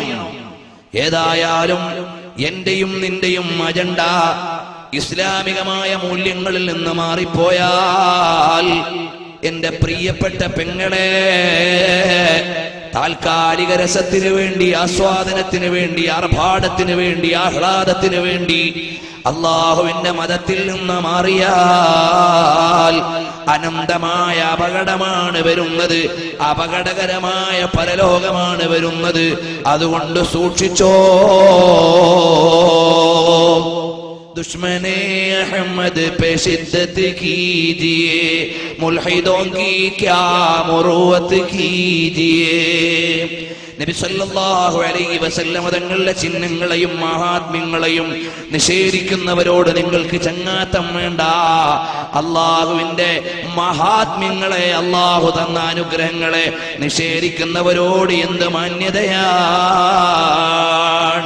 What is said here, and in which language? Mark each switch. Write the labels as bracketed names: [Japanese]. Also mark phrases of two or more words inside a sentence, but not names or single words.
[Malayalam] ഏതായാലും എന്റെയും നിന്റെയും അജണ്ട ഇസ്ലാമികമായ മൂല്യങ്ങളിൽ നിന്ന് മാറിപ്പോയാൽ എന്റെ പ്രിയപ്പെട്ട പെങ്ങളെ, താൽക്കാലിക രസത്തിന് വേണ്ടി, ആസ്വാദനത്തിന് വേണ്ടി, ആർഭാടത്തിന് വേണ്ടി, ആഹ്ലാദത്തിന് വേണ്ടി അള്ളാഹുവിന്റെ മതത്തിൽ നിന്ന് മാറിയാൽ അനന്തമായ അപകടമാണ് വരുന്നത്. അപകടകരമായ പരലോകമാണ് വരുന്നത്. അതുകൊണ്ട് സൂക്ഷിച്ചോ. [Urdu] دشمنِ احمد پہ شدت کیجیے، ملحدوں کی کیا مروت کیجیے. [Malayalam] നബി [Arabic] صلى الله عليه وسلم [Malayalam] തങ്ങളുടെ ചിഹ്നങ്ങളെയും മഹാത്മ്യങ്ങളെയും നിഷേധിക്കുന്നവരോട് നിങ്ങൾക്ക് ചങ്ങാത്തം വേണ്ട. അള്ളാഹുവിന്റെ മഹാത്മ്യങ്ങളെ, അള്ളാഹു തന്ന അനുഗ്രഹങ്ങളെ നിഷേധിക്കുന്നവരോട് എന്ത് മാന്യതയാണ്.